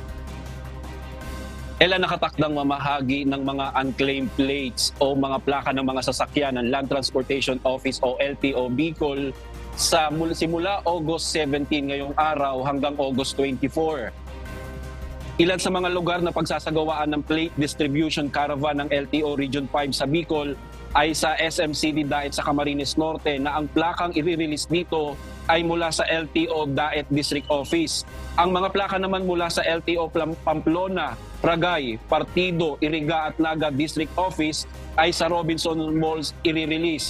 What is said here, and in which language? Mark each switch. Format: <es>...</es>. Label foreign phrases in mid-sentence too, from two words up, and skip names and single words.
<tl>Nakatakdang mamahagi ng mga</tl> <en>unclaimed plates</en> <tl>o mga plaka ng mga sasakyan ng Land Transportation Office o LTO Bicol simula August 17 ngayong araw hanggang August 24. Ilan sa mga lugar na pagsasagawaan ng</tl> <en>plate distribution caravan</en> <tl>ng LTO Region 5 sa Bicol ay sa SMCD Daet sa Camarines Norte na ang plakang i-release dito ay mula sa LTO Daet District Office. Ang mga plaka naman mula sa LTO Pamplona, Ragay, Partido, Iriga at Naga District Office ay sa Robinson Malls i-release.</tl>